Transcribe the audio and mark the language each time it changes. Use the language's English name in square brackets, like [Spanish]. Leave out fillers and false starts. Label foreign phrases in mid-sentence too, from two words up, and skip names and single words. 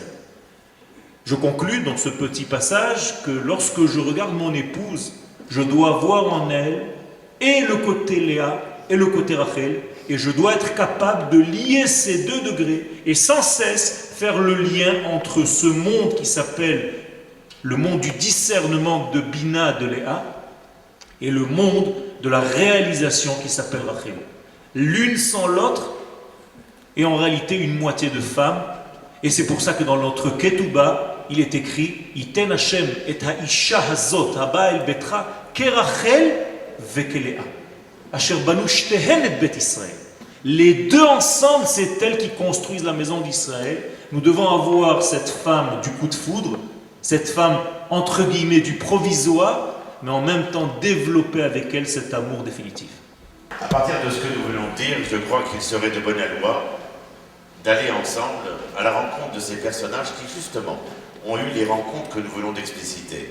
[French] Je conclus dans ce petit passage que lorsque je regarde mon épouse, je dois voir en elle et le côté Léa et le côté Rachel, Et je dois être capable de lier ces deux degrés et sans cesse faire le lien entre ce monde qui s'appelle le monde du discernement de Bina de Léa et le monde de la réalisation qui s'appelle Rachel. L'une sans l'autre est en réalité une moitié de femme. Et c'est pour ça que dans notre Ketouba, il est écrit [Hebrew] יתן השם את האשה הזאת הבאה אל ביתך כרחל וכלאה אשר בנו שתיהן את בית ישראל. [French] Les deux ensemble, c'est elles qui construisent la maison d'Israël. Nous devons avoir cette femme du coup de foudre, cette femme entre guillemets du provisoire, mais en même temps développer avec elle cet amour définitif. À partir de ce que nous venons de dire, je crois qu'il serait de bonne loi d'aller ensemble à la rencontre de ces personnages qui, justement, ont eu les rencontres que nous venons d'expliciter.